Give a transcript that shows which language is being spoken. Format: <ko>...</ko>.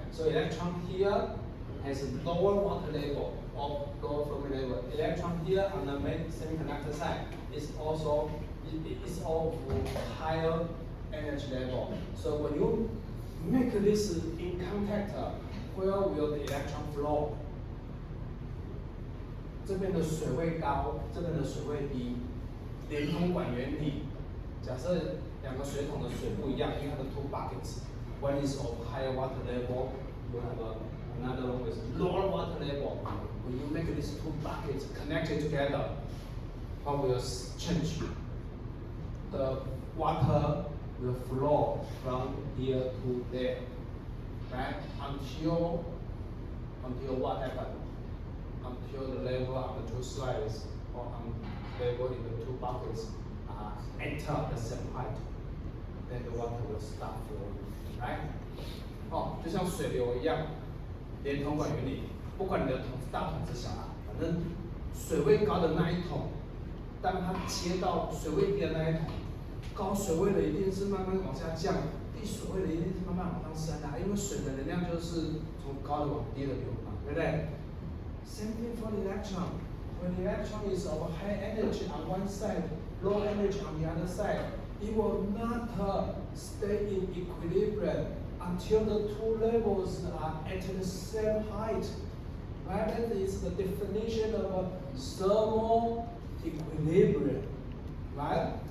<en>So electron here has a lower water level of lower Fermi level. Electron here on the main semiconductor side is also is of higher energy level. So when you make this in contact, where will the electron flow?</en> <zh>这边的水位高，这边的水位低，连通管原理假设两个水桶的水不一样，因为它的</zh> <en>two buckets, one is of higher water level, you have another one with lower water level. When you make these two buckets connected together, what will change? The water will flow from here to there, right? Until what happened? Until the level of the two sides or level in the two buckets enter the same height, then the water will start flowing, right?</en> <zh>就像水流一样，连桶管原理，不管你的桶是大桶是小啊，反正水位高的那一桶，当它接到水位低的那一桶，高水位的一定是慢慢往下降，低水位的一定是慢慢往上升啊，因为水的能量就是从高的往低的流嘛，对不对？</zh> <en>Same thing for the electron. When the electron is of high energy on one side, low energy on the other side, it will not stay in equilibrium until the two levels are at the same height. Right? That is the definition of thermal equilibrium. Right?</en>